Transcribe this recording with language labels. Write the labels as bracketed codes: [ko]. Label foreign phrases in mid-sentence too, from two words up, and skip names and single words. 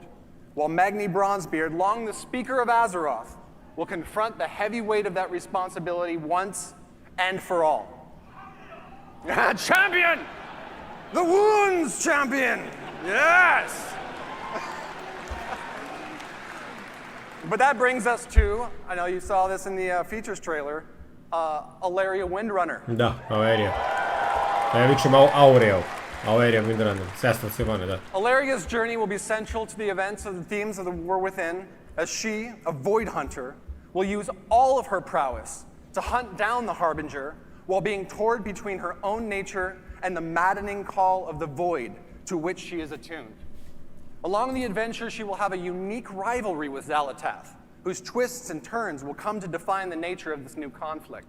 [en] While Magni Bronzebeard, long the Speaker of Azeroth, will confront the heavy weight of that responsibility once and for all. Champion! The Wounds Champion! Yes! But that brings us to, I know you saw this in the features trailer, Alleria Windrunner. [hr] Da, Alleria. Ja vičem Aureo. Alleria Windrunner, sestra Sylvana, da. [en] Alleria's journey will be central to the events of the themes of the War Within, as she, a Void Hunter, will use all of her prowess to hunt down the Harbinger while being torn between her own nature and the maddening call of the Void to which she is attuned. Along the adventure, she will have a unique rivalry with Xal'atath, whose twists and turns will come to define the nature of this new conflict.